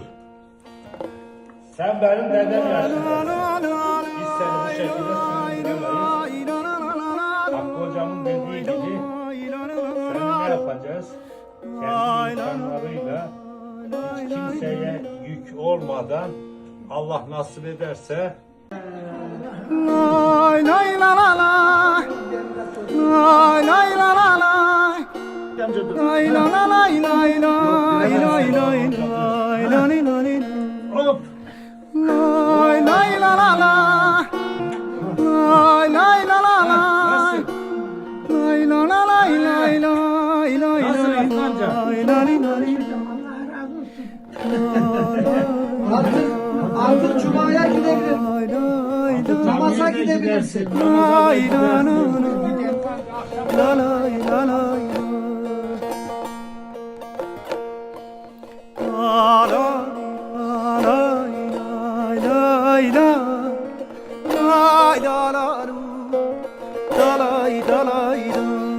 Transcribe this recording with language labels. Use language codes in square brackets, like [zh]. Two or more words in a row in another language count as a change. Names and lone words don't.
[tr] Sen benim dedem yaşındasın. Biz seni bu şekilde süründüremeyiz. Hakkı hocamın dediği gibi seni ne yapacağız? Kendi imkanlarıyla hiç kimseye yük olmadan Allah nasip ederse Lay lay la la la, lay lay la la la, lay la la lay lay lay lay lay lay lay lay. hop Lay lay la la la, lay lay la la la, lay la la lay lay lay lay Nasıl lay amca? lay lay. Artık Cuma'ya gidebilir. Namaza gidebilirsin. Lay la la la, la lay la lay la. La la lay lay lay la, lay la la la, la lay la lay la.